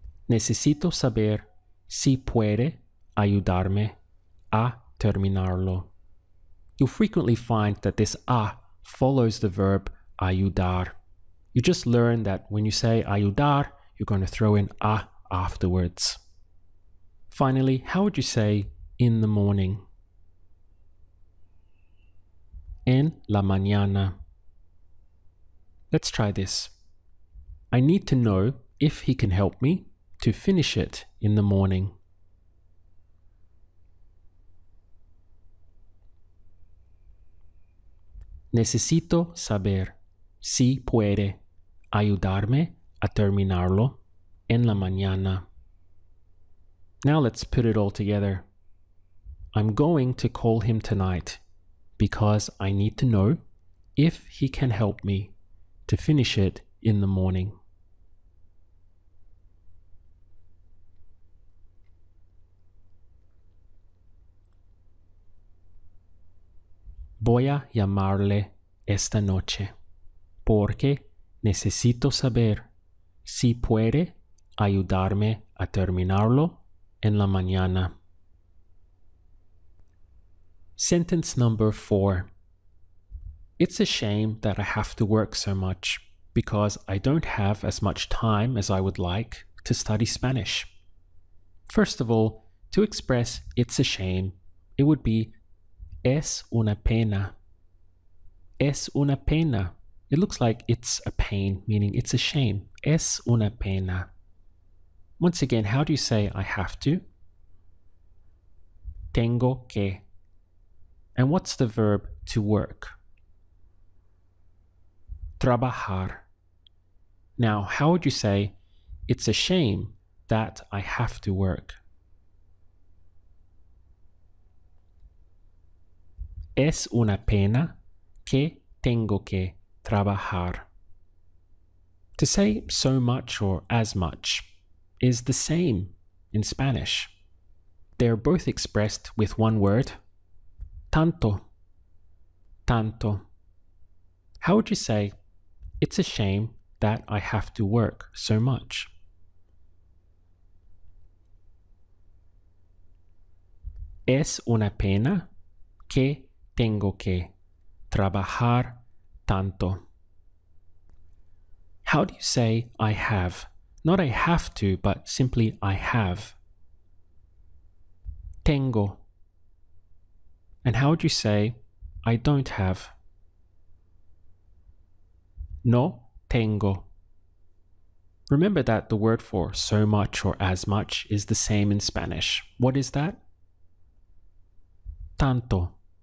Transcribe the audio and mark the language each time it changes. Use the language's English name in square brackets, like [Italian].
[Spanish] Necesito saber si puede ayudarme a terminarlo. [English] You'll frequently find that this a follows the verb ayudar. You just learn that when you say ayudar, you're going to throw in a afterwards. Finally, how would you say in the morning? [Spanish] En la mañana. [English] Let's try this. I need to know if he can help me to finish it in the morning. [Spanish] Necesito saber si puede ayudarme a terminarlo en la mañana. [English] Now let's put it all together. I'm going to call him tonight because I need to know if he can help me to finish it in the morning. [Spanish] Voy a llamarle esta noche porque necesito saber si puede ayudarme a terminarlo en la mañana. [English] Sentence number 4. It's a shame that I have to work so much because I don't have as much time as I would like to study Spanish. First of all, to express it's a shame, it would be [Spanish] es una pena. Es una pena. [English] It looks like it's a pain, meaning it's a shame. [Spanish] Es una pena. [English] Once again, how do you say I have to? [Spanish] Tengo que. [English] And what's the verb to work? Trabajar. Now, how would you say it's a shame that I have to work? [Spanish] Es una pena que tengo que trabajar. [English] To say so much or as much is the same in Spanish. They're both expressed with one word, tanto. Tanto. How would you say, it's a shame that I have to work so much? [Spanish] Es una pena que tengo que trabajar tanto. [English] How do you say I have? Not I have to, but simply I have. Tengo. And how would you say I don't have? [Spanish] No tengo. [English] Remember that the word for so much or as much is the same in Spanish. What is that? Tanto.